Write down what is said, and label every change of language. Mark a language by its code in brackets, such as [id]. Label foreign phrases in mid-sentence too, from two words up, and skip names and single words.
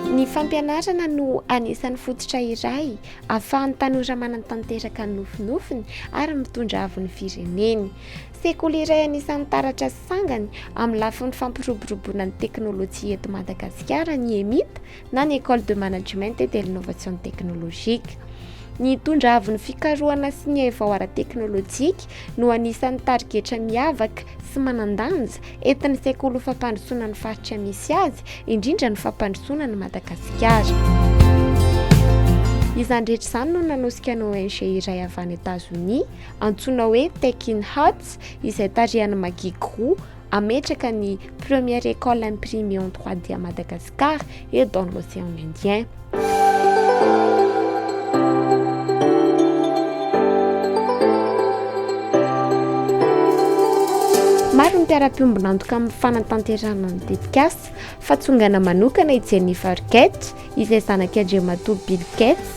[mg] fampianarana no anisan'ny fototra iray ahafahan'ny tanora manan-tanteraka ny nofinofiny ary mitondra avy ny fireneny. Sekoly iray anisan'ny taratra sy sangany amin'ny lafin'ny fampiroboroboana ny teknôlôjia eto Madagasikara ny EMIT na ny École de Management et de l'Innovation Technologique. Ny tondra avy ny fikarohana sy ny evao ara-teknôlôjika no anisan'ny tarigetra miavaka sy manandanja entin'ny sekoly ho fampandrosoana ny faritra misy azy, indrindra ny fampandrosoana ny Madagasikara. Izany rehetra izany no nanosika ny ONG iray avy any États-Unis antsoina hoe Tech in Huts izay tarihana Magui Gros ametraka ny [fr] première école imprimée en 3D à Madagascar et dans l'océan Indien. [mg] Maro ny mpiara-piombonantoka amin'ny fanatanterahana ny tetikasa fa tsongana manokana i Jennifer Gates izay zanak'Andriamatoa Bill Gates.